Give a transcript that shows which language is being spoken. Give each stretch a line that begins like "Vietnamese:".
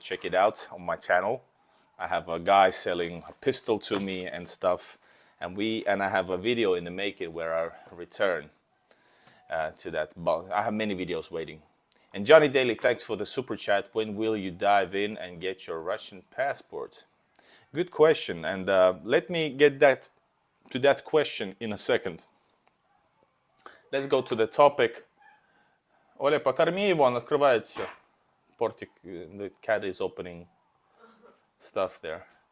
English: Check it out on my channel. I have a guy selling a pistol to me and stuff, and I have a video in the making where I return to that. I have many videos waiting. And Johnny Daly, thanks for the super chat. When will you dive in and get your Russian passport? Good question, and let me get to that question in a second. Let's go to the topic.
Russian: Оля, покорми его, он открывает все.
English: Портик, the cat is opening stuff there.